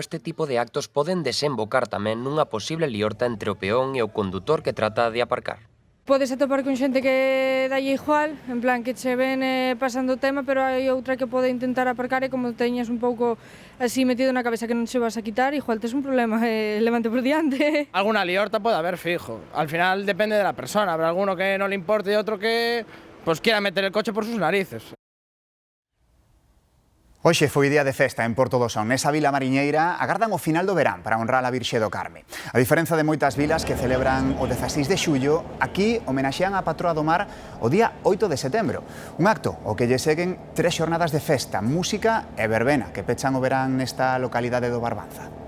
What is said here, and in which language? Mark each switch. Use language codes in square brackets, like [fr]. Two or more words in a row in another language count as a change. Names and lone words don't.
[gl] Este tipo de actos poden desembocar tamén nunha posible liorta entre o peón e o condutor que trata de aparcar. Podes atopar con xente que dalle igual, en plan que che ven pasando o tema, pero hai outra que pode intentar aparcar e como teñas un pouco así metido na cabeza que non se vas a quitar, igual tes un problema, levante por diante. Alguna liorta pode haber fijo, [es] al final depende de la persona, habrá alguno que no le importe y otro que pues quiera meter el coche por sus narices. [gl] Hoxe foi día de festa en Porto do Son. Nesa vila mariñeira agardan o final do verán para honrar a Virxe do Carme. A diferenza de moitas vilas que celebran o 16 de xullo, aquí homenaxean a patroa do mar o día 8 de setembro. Un acto o que lle seguen 3 xornadas de festa, música e verbena que pechan o verán nesta localidade do Barbanza.